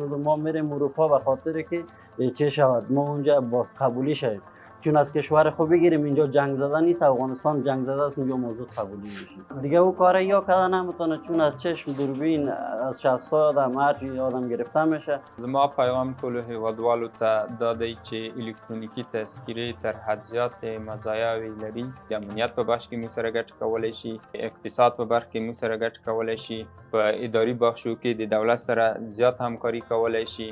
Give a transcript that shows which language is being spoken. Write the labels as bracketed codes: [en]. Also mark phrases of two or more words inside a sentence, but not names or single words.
[fa] ما میریم اروپا به خاطر که چه شود ما اونجا با قبولی شویم، چون از کشور خود بگیریم اینجا جنگ زده نیست، افغانستان جنگ زده است، اونجا موضوع قبولی میشه. دیگه او کار یا کردن نمیتونه، چون از چشم دوربین از شخص آدم هر چی آدم گرفته میشه. [ps] زما پیغام ټولو هیوادوالو ته دا دی چې الکترونیکي تذکرې تر حد زیات مزایاوې لري. د امنیت په بخش کې موږ سره ګټه کولی شي، اقتصاد په برخه کې موږ سره ګټه کولی شي، په اداري بخشو کې د دولت سره زیات همکاري کولی شي.